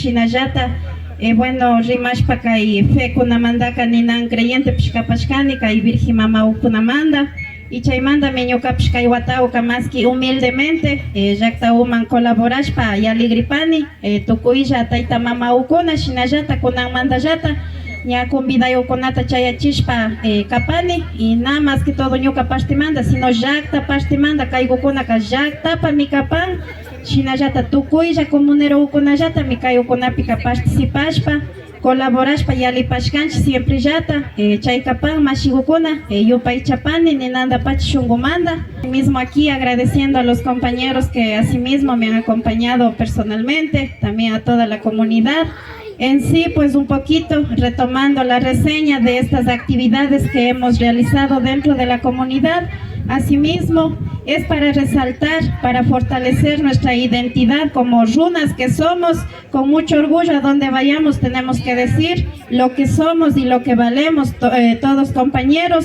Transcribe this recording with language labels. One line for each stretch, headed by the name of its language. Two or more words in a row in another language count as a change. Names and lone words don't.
Quechua: shinallata bueno rimashpa kay fekunamantaka ninan creyentepish kapashkani kay Virgen Mama ukunamanta y chaymantami ñukapish kay watawka maski humildemente llaqtauman colaborashpa yaligripani tukuylla tayta mama ukuna shinallata kunanmantallata ña convidayukunata chayachishpa kapani
Spanish: y nada más que todo
Quechua: ñuka partemanta sino llaqta partemanta kaykukunaka llaqtapami kapan shinallata tukuylla comunero ukunallata kayukunapika participashpa colaborashpa yalipashkanchik siempre llata chay kapan mashigukuna yupaychapani ninanda pachi shunkumanta.
Spanish: Mismo aquí agradeciendo a los compañeros que asimismo me han acompañado personalmente, también a toda la comunidad. En sí, pues un poquito retomando la reseña de estas actividades que hemos realizado dentro de la comunidad. Asimismo, es para resaltar, para fortalecer nuestra identidad como runas que somos, con mucho orgullo a donde vayamos tenemos que decir lo que somos y lo que valemos todos compañeros.